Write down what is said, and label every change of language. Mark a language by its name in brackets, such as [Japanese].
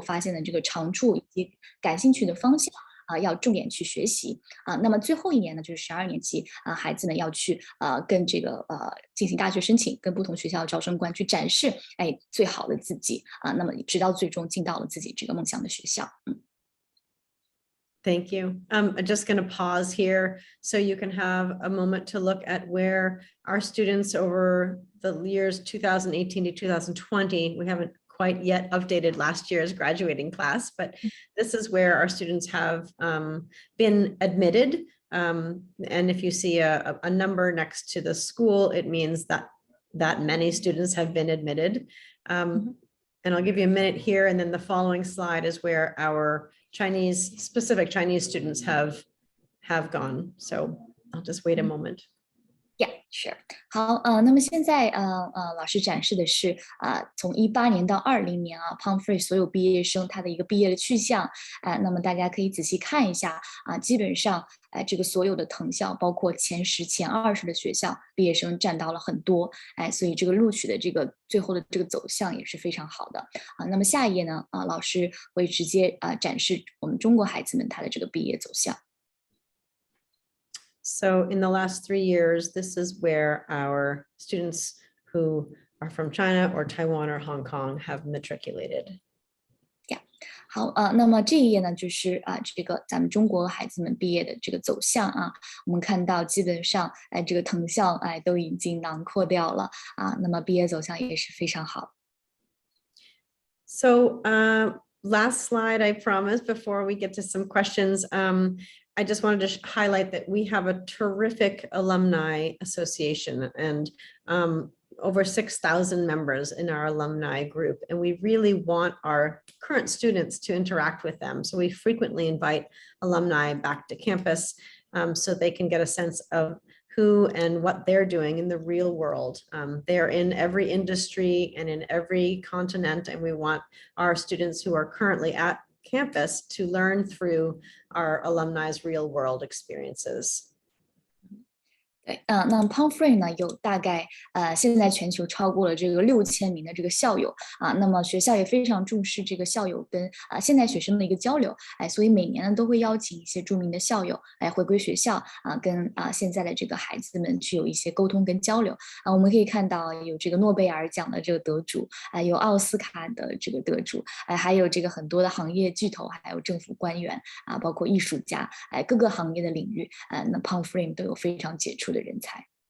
[Chinese] 发现的这个长处以及感兴趣的方向要重点去学习那么最后一年呢就是12年级孩子们要去跟这个进行大学申请，跟不同学校的招生官去展示最好的自己那么直到最终进到了自己这个梦想的学校 [English] Thank you. I'm just going to pause here so you can have a moment to look at where our students over the years 2018 to 2020, we haven't quite yet updated last year's graduating class, but this is where our students have been admitted. And if you see a number next to the school, it means that many students have been admitted. And I'll give you a minute here, and then the following slide is where our specific Chinese students have gone. So I'll just wait a moment. Yeah, sure. [Chinese] 好，那么现在老师展示的是从18年到20年Pomfret 所有毕业生他的一个毕业的去向那么大家可以仔细看一下基本上这个所有的藤校，包括前10、前20的学校，毕业生占到了很多所以这个录取的这个最后的这个走向也是非常好的那么下一页呢老师会直接展示我们中国孩子们他的这个毕业走向。 [English] So in the last 3 years, this is where our students who are from China or Taiwan or Hong Kong have matriculated. [Chinese] 好，那么这一页呢，就是这个咱们中国孩子们毕业的这个走向啊，我们看到基本上，这个藤校都已经囊括掉了啊，那么毕业走向也是非常好。 [English] So last slide, I promise, before we get to some questions, I just wanted to highlight that we have a terrific alumni association and over 6,000 members in our alumni group. And we really want our current students to interact with them. So we frequently invite alumni back to campus so they can get a sense of who and what they're doing in the real world. They're in every industry and in every continent, and we want our students who are currently at campus to learn through our alumni's real world experiences. [Chinese] 对，那 Pomfret 呢有大概现在全球超过了这个6000名的这个校友啊，那么学校也非常重视这个校友跟现代学生的一个交流，所以每年呢都会邀请一些著名的校友来回归学校跟现在的这个孩子们去有一些沟通跟交流我们可以看到有这个诺贝尔奖的这个得主有奥斯卡的这个得主还有这个很多的行业巨头，还有政府官员包括艺术家各个行业的领域那 Pomfret 都有非常杰出的人才。